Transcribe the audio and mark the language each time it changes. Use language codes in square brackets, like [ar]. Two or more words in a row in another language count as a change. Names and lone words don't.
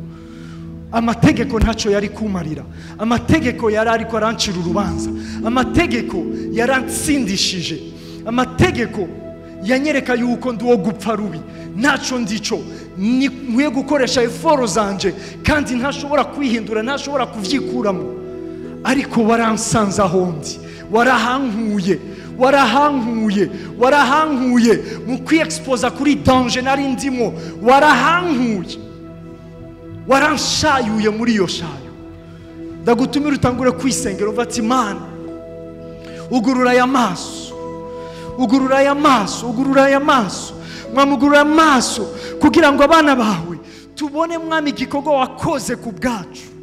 [rn] Amategeko ntacyo yari kumarira, amategeko yari ariko arancira urubanza, amategeko yaransindishije, amategeko yanyereka yuko ndi wo gupfa rubi, ntacyo ndico, nkwiye gukoresha eforo zanje kandi ntashobora kwihindura, ntashobora kuvyikuramo. Ariko waransanze aho ndi, warahankuye, warahankuye, warahankuye mu kwiexposa kuri danger nari ndimo, warahankuye, waranshayuye muri iyo shayo. Ndagutumira utangure kwisengera uvati Mana, ugurura aya maso, ugurura aya maso, ugurura aya maso, mwamugurura amaso kugira ngo abana bawe tubone mwami igikorwa wakoze ku bwacu,